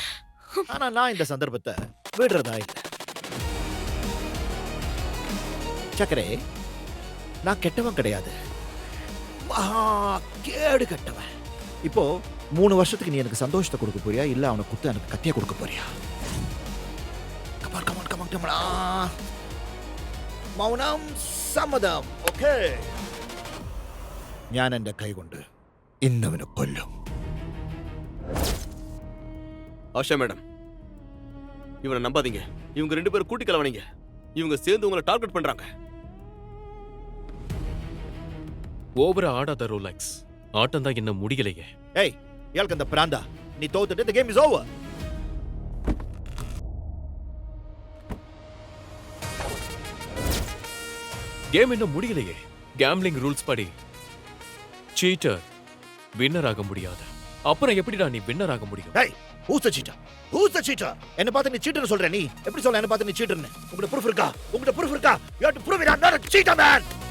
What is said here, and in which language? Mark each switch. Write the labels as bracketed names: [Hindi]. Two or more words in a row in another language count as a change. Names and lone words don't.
[Tamil] ஆனா நான் இந்த சந்தர்ப்பத்தை விடுறதா இல்லை. சக்கரே, நான் கெட்டவன் கிடையாது, கேடு கெட்டவன். இப்போ 3 வருஷத்துக்கு நீ எனக்கு சந்தோஷத்தை கொடுக்க போறியா, இல்ல அவனை குத்து எனக்கு கத்தியா கொடுக்க போறியா? [English] come on come on come on come on. [Malayalam] മൗനം സമ്മതം. ഓക്കേ, ഞാൻ എന്റെ കൈ കൊണ്ട് ഇന്നവനെ കൊല്ലും. [Tamil] ஆஷா மேடம், இவனை நம்பாதீங்க. இவங்க 2 பேரும் கூட்டி கலவனீங்க. இவங்க சேர்ந்து உங்களை டார்கெட் பண்றாங்க. ஓவரா ஆடாத ரோலக்ஸ், ஆட்டம் தான் இன்னும் முடியலையே. ஏய், இயாளுக்கு அந்த பிராந்தா, நீ தோத்துட்டு [English] the game is over. [Tamil] கேம் இன்னும் முடியலையே. [English] gambling rules [Tamil] படி [English] cheater winner [Tamil] ஆக முடியாது. அப்புறம் எப்படிடா நீ வின்னர் ஆக முடியும்? ஏய், [English] who's the cheater? Who's the cheater? [Tamil] என்ன பார்த்து நீ சீட்டர்னு சொல்ற? நீ எப்படி சொல்ல என்ன பார்த்து நீ சீட்டர்னு? உங்ககிட்ட proof இருக்கா? உங்ககிட்ட proof இருக்கா? [English] You have to prove it. I'm not a cheater, man.